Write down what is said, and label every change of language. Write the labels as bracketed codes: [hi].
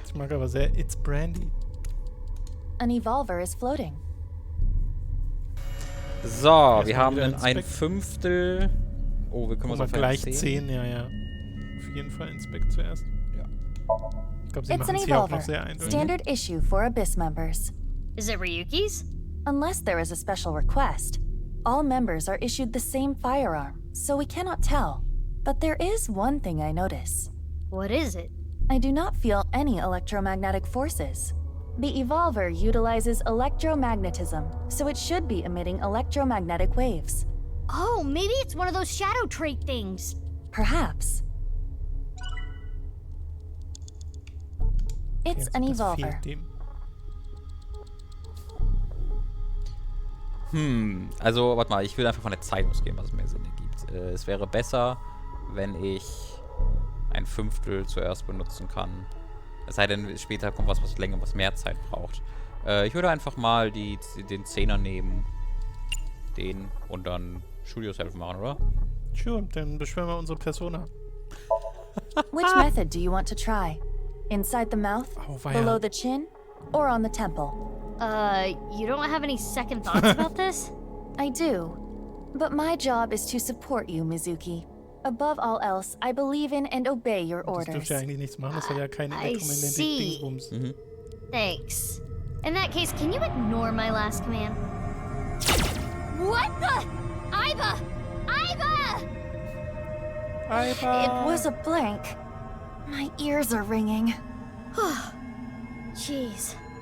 [de] Ich mag aber sehr [en] It's Brandy. An evolver is floating. [de] So, wir haben ein Fünftel. Oh, wir können uns auf gleich 10, ja. Auf jeden Fall Inspect zuerst. Ja. Ich glaube, sie machen es hier auch noch sehr eindeutig. [en] Standard issue for Abyss members. Is it Ryuki's? Unless there is a special request, all members are issued the same firearm, so we cannot tell. But there is one thing I notice. What is it? I do not feel any electromagnetic forces. The Evolver utilizes electromagnetism, so it should be emitting electromagnetic waves. Oh, maybe it's one of those shadow trait things. Perhaps. It's an Evolver. [de] Also, warte mal, ich will einfach von der Zeit ausgehen, was es mehr Sinn ergibt. Es wäre besser, wenn ich ein Fünftel zuerst benutzen kann. Es sei denn, später kommt was länger, was mehr Zeit braucht. Ich würde einfach mal den 10er nehmen. Den und dann Shoot Yourself machen, oder? Sure, dann beschwören wir unsere Persona. [en] Which method do you want to try? Inside the mouth, below the chin, or on the temple? You don't have any second thoughts about this? I do. But my job is to support you, Mizuki. Above all else, I believe in and obey your orders. [de] Das dürfte ja eigentlich nichts machen, das soll ja keine Dingsbums. [en] Thanks. In that case, can you ignore my last command? What the? Aiba! Aiba! Aiba! It was a blank. My ears are ringing. Jeez.